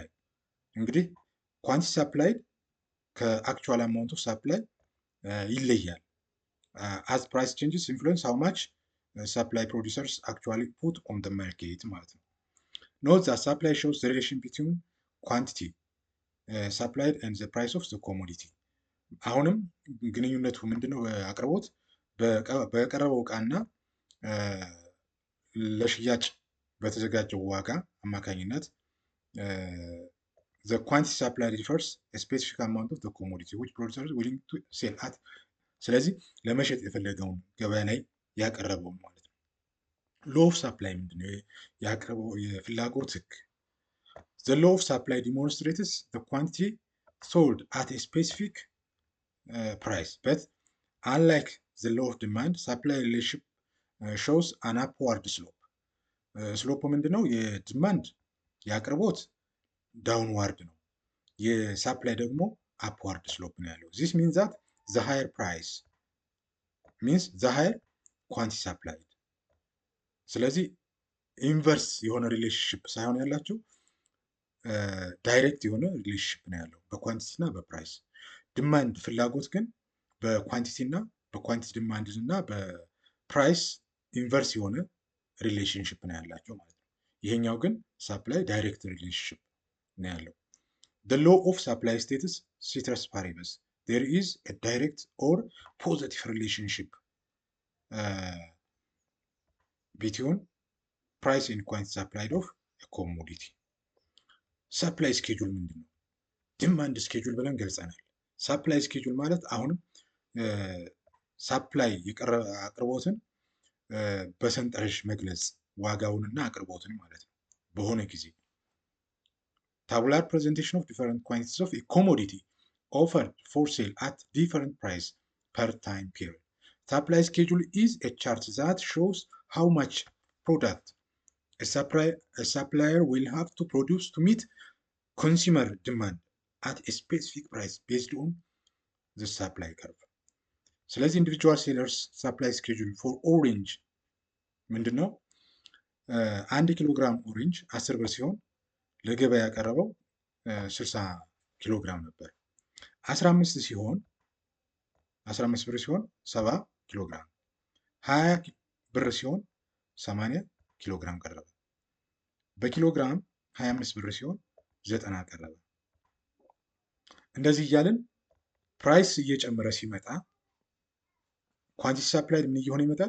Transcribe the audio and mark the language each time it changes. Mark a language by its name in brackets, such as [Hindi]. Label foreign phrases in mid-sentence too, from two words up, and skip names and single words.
[English] እንግዲህ quantity supply actual amount of supply ይለያል። as price changes influence how much supply producers actually put on the market [Amharic] ማለት ነው። [English] Note that supply shows the relation between quantity supplied and the price of the commodity. [Amharic] አሁንም ግንኙነቱ ምንድነው? አቅርቦት በቀረበው ዕቃና ለሽያጭ በተዘጋጀው ዋጋ አማካኝነት [English] the quantity supplied refers a specific amount of the commodity which producers willing to sell at. [Amharic] ስለዚህ ለመሸጥ የፈለገውን ገበያ ላይ ያቀረበው ማለት ነው። [English] law of supply [Amharic] ምንድነው? ያቀረበው የፍላጎት ህግ። [English] The law of supply demonstrates the quantity sold at a specific price, but unlike the law of demand, supply relationship shows an upward slope. [Amharic] ስሎፕ ምንድነው? የዲማንድ የአቅርቦት ዳውንዋርድ ነው፣ የሳፕላይ ደግሞ አፕዋርድ ስሎፕ ነው ያለው። [English] this means that the higher price means the higher quantity supplied. [Amharic] ስለዚህ ኢንቨርስ የሆነ ሪሌሽንሽፕ ሳይሆን ያላቸው ዳይሬክት የሆነ ሪሌሽንሽፕ ነው ያለው በኳንቲቲ እና በፕራይስ። ዲማንድ ፍላጎት ግን በኳንቲቲ እና በኳንቲቲ ዲማንድ እና በፕራይስ ኢንቨርስ የሆነ ሪሌሽንሽፕ ነው ያላቸው ማለት ነው። ይሄኛው ግን ሳፕላይ ዳይሬክት ሪሌሽንሽፕ ነው ያለው። [English] The law of supply states ceteris paribus there is a direct or positive relationship between price and quantity supplied of a commodity. supply schedule [Amharic] ምንድን ነው? [English] demand schedule [Amharic] ብለን ገልጸናል። [English] supply schedule [Amharic] ማለት አሁንም ሳፕላይ አቅርቦትን በሰንጠረዥ መግለጽ ዋጋውንና አቅርቦትን ማለት ነው በሆነ ጊዜ። [English] tabular presentation of different quantities of a commodity offered for sale at different price per time period. Supply schedule is a chart that shows how much product a supplier will have to produce to meet consumer demand at a specific price based on the supply curve. ስለዚህ individual sellers supply schedule for orange ምንድነው? [Amharic] 1 ኪሎ ግራም ኦሬንጅ 10 ብር ሲሆን ለገበያ ያቀረበው 60 ኪሎ ግራም ነበር። 15 ብር ሲሆን 70 ኪሎ ግራም፣ 20 ብር ሲሆን 80 ኪሎ ግራም ቀረበ። በኪሎ ግራም 25 ብር ሲሆን 90 ቀረበ። እንደዚህ እያልን ፕራይስ እየጨመረ ሲመጣ [English] quantity supply [Amharic] ምን እየሆነ ይመጣል?